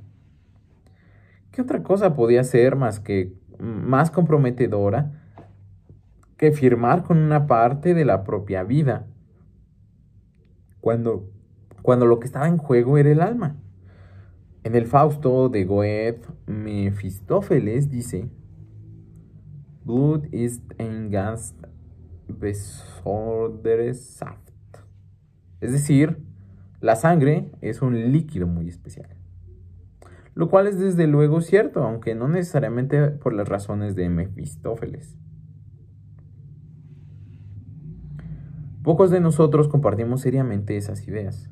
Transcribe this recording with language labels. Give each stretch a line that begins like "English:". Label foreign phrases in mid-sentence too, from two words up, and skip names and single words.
Spanish: ¿Qué otra cosa podía ser más comprometedora que firmar con una parte de la propia vida, cuando lo que estaba en juego era el alma? En el Fausto de Goethe, Mefistófeles dice:
German: Blut ist ein ganz besonderes Saft.
Spanish: Es decir, la sangre es un líquido muy especial. Lo cual es desde luego cierto, aunque no necesariamente por las razones de Mefistófeles. Pocos de nosotros compartimos seriamente esas ideas.